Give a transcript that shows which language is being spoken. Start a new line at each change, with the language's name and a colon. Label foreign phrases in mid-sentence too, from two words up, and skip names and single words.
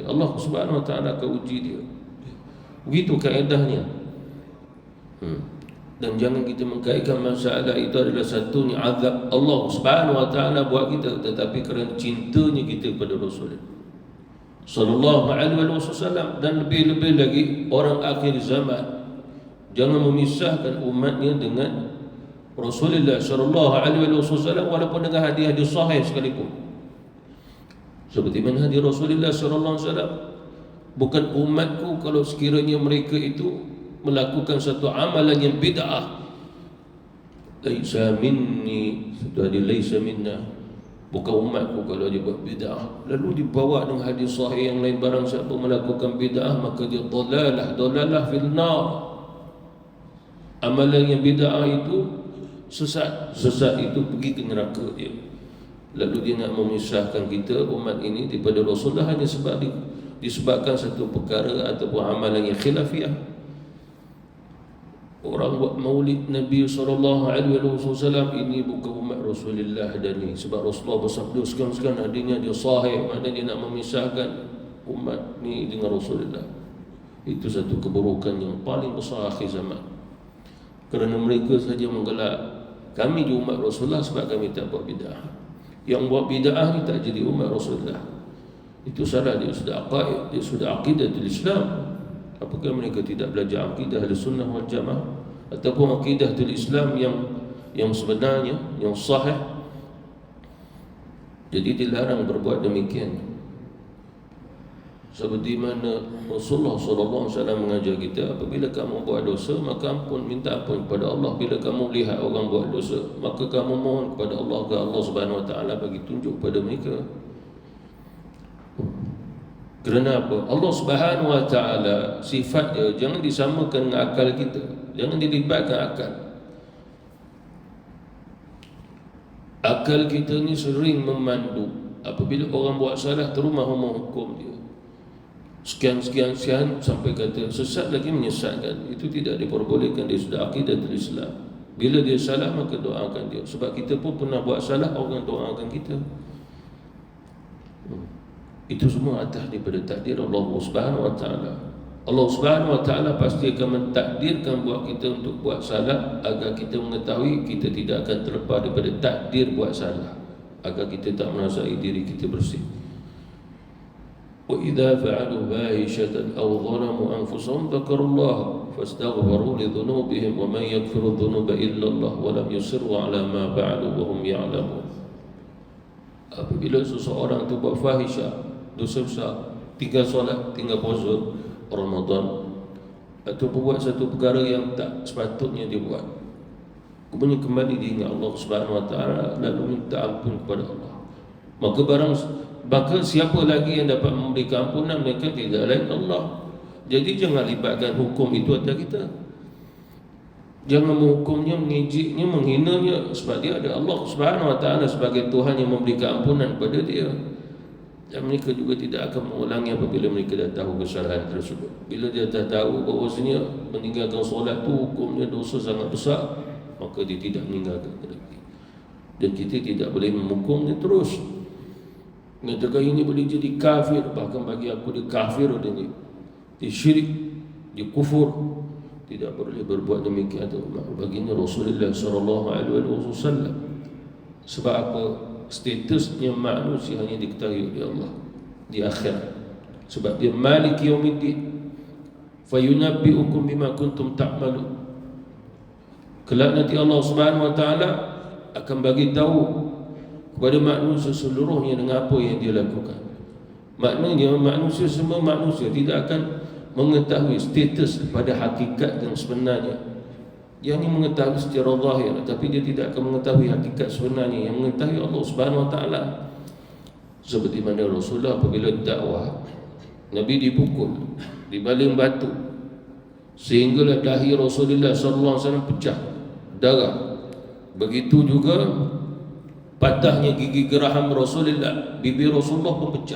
Arabic: الله سبحانه وتعالى
Malay: akan uji dia. Begitu kaedahnya. Dan jangan kita mengkaitkan masalah itu adalah satu ni azab
Arabic: الله سبحانه وتعالى
Malay: buat kita, tetapi kerana cintanya kita kepada Rasulullah
Arabic: صلى الله عليه وسلم.
Malay: Dan lebih-lebih lagi orang akhir zaman, jangan memisahkan umatnya dengan Rasulullah
Arabic: صلى الله عليه وسلم
Malay: walaupun dengan hadis-hadis sahih sekalipun. Seperti mana hadis Rasulullah
Arabic: صلى الله عليه وسلم,
Malay: bukan umatku kalau sekiranya mereka itu melakukan satu amalan yang bid'ah,
Arabic: ليس مني,
Malay: sudah di
Arabic: ليس منا,
Malay: bukan umatku kalau dia buat bid'ah. Lalu dibawa dengan hadis sahih yang lain, barang siapa melakukan bid'ah maka dia
Arabic: ضلالة في النار.
Malay: Amalan yang bid'ah itu sesat itu pergi ke neraka dia. Lalu dia nak memisahkan kita umat ini daripada Rasulullah hanya sebab disebabkan satu perkara ataupun amalan yang khilafiyah. Orang buat maulid Nabi SAW, ini bukan umat Rasulullah dan ni. Sebab Rasulullah bersabda sekarang adanya dia sahih, maknanya dia nak memisahkan umat ni dengan Rasulullah. Itu satu keburukan yang paling besar akhir zaman. Kerana mereka saja menggelak kami di umat Rasulullah sebab kami tak buat bid'ah. Yang buat bid'ah ni tak jadi umat Rasulullah. Itu salah, dia sudah aqaid, dia sudah
Arabic: عقيدة الإسلام.
Malay: Apakah mereka tidak belajar akidah
Arabic: أهل السنة والجماعة
Malay: ataupun
Arabic: عقيدة الإسلام
Malay: yang sebenarnya, yang sahih? Jadi dilarang berbuat demikian. Seperti mana Rasulullah SAW mengajar kita, apabila kamu buat dosa maka minta ampun kepada Allah. Bila kamu lihat orang buat dosa, maka kamu mohon kepada Allah agar
Arabic: الله سبحانه وتعالى
Malay: bagi tunjuk pada mereka. Kerana apa?
Arabic: الله سبحانه وتعالى
Malay: sifat dia jangan disamakan dengan akal kita. Jangan dilibatkan akal. Akal kita ni sering memandu. Apabila orang buat salah, terus mahu menghukum dia. Sekian sampai kata sesat lagi menyesatkan. Itu tidak diperbolehkan. Dia sudah
Arabic: عقيدة الإسلام.
Malay: Bila dia salah maka doakan dia. Sebab kita pun pernah buat salah, orang doakan kita. Itu semua atas daripada takdir
Arabic: الله سبحانه وتعالى. الله سبحانه وتعالى
Malay: pasti akan mentakdirkan buat kita untuk buat salah agar kita mengetahui kita tidak akan terlepas daripada takdir buat salah, agar kita tak merasai diri kita bersih.
Arabic: وإذا فعلوا فاحشة أو ظلموا أنفسهم ذكروا الله فاستغفروا لذنوبهم ومن يغفر الذنوب إلا الله ولم يصروا على ما فعلوا وهم يعلمون.
Malay: Apabila seseorang itu buat fahisyah, dosa besar, tinggal solat, tinggal puasa Ramadan, atau buat satu perkara yang tak sepatutnya dia buat, kemudian kembali diingat
Arabic: الله سبحانه وتعالى,
Malay: lalu minta ampun kepada Allah. Maka siapa lagi yang dapat memberikan ampunan? Mereka tidak lain Allah. Jadi jangan libatkan hukum itu atas kita. Jangan menghukumnya, mengejeknya, menghinanya, sebab dia ada
Arabic: الله سبحانه وتعالى
Malay: sebagai Tuhan yang memberikan ampunan kepada dia. Dan mereka juga tidak akan mengulangi apabila mereka dah tahu kesalahan tersebut. Bila dia dah tahu bahawasanya meninggalkan solat tu hukumnya dosa sangat besar, maka dia tidak meninggalkan lagi. Dan kita tidak boleh menghukumnya terus. Mengatakan ini boleh jadi kafir, bahkan bagi aku dia kafir, dia syirik, dia kufur. Tidak boleh berbuat demikian tu. Baginda Rasulullah SAW. Sebab apa? Statusnya manusia hanya diketahui oleh Allah di akhirat. Sebab dia
Arabic: مالك يوم الدين. فينبئكم بما كنتم تعملون.
Malay: Kelak nanti
Arabic: الله سبحانه وتعالى
Malay: akan bagi tahu kepada manusia seluruhnya dengan apa yang dia lakukan. Maknanya manusia, semua manusia tidak akan mengetahui status pada hakikat yang sebenarnya. Yang ini mengetahui secara zahir, tapi dia tidak akan mengetahui hakikat sebenarnya. Yang mengetahui
Arabic: الله سبحانه وتعالى.
Malay: Seperti mana Rasulullah apabila dakwah, Nabi dipukul, dibaling batu, sehinggalah dahi Rasulullah SAW pecah, darah. Begitu juga patahnya gigi geraham Rasulullah, bibir Rasulullah pun pecah.